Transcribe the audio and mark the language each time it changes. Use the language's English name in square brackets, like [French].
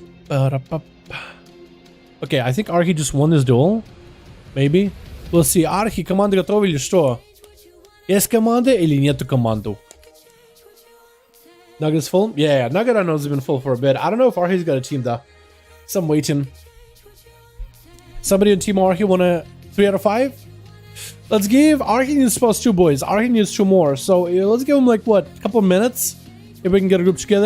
[English] Okay, I think Arhi just won this duel. Maybe. We'll see. [Russian] Arhi, команда готова или что? Есть команда или нету команду? [English] Nugget's full? Yeah, Nugget I know has been full for a bit. I don't know if Arhi's got a team though. So I'm waiting. Somebody in Team Arhi want a 3 out of 5? Let's give Arhi needs plus 2 boys. Arhi needs 2 more. So let's give him like what, a couple of minutes? If we can get a group together.